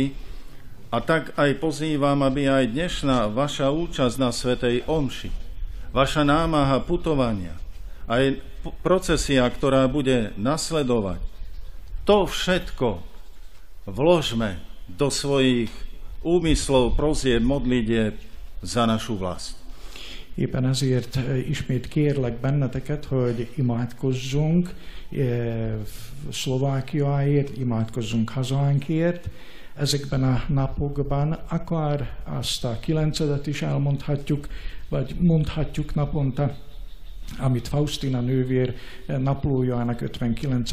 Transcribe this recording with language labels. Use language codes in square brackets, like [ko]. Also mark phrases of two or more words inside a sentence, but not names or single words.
[sk] A tak aj pozývam, aby aj dnešná vaša účasť na svätej omši, vaša námaha putovania, aj procesia, ktorá bude nasledovať, to všetko vložme do svojich úmyslov, prosieb, modlitieb za našu vlast. [hu] Éppen ezért ismét kérlek benneteket, hogy imádkozzunk Szlovákiáért, imádkozzunk hazánkért. Ezekben a napokban akár azt a 9-et is elmondhatjuk, vagy mondhatjuk naponta, amit Faustina nővér naplójának 59.